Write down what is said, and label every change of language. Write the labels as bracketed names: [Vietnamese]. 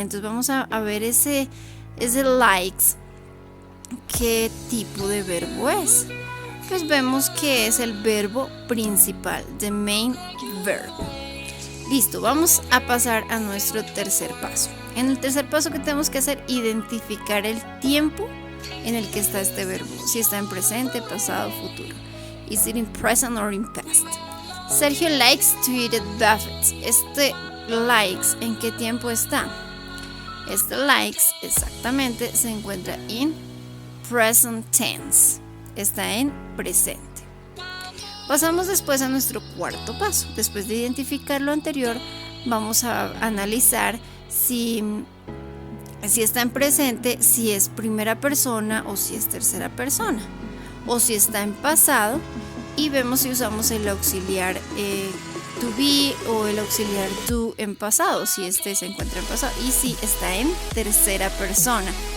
[Spanish] Entonces vamos a ver ese likes. ¿Qué tipo de verbo es? Pues vemos que es el verbo principal, [English] the main verb. [Spanish] Listo, vamos a pasar a nuestro tercer paso. En el tercer paso, ¿qué tenemos que hacer? Identificar el tiempo en el que está este verbo. Si está en presente, pasado, futuro. [English] Is it in present or in past? Sergio likes to eat at buffets. [Spanish] Este likes, ¿en qué tiempo está? Este likes exactamente se encuentra en [English] present tense. [Spanish] Está en presente. Pasamos después a nuestro cuarto paso. Después de identificar lo anterior, vamos a analizar si está en presente, si es primera persona o si es tercera persona, o si está en pasado, y vemos si usamos el auxiliar to be o el auxiliar do en pasado, si este se encuentra en pasado, y si está en tercera persona.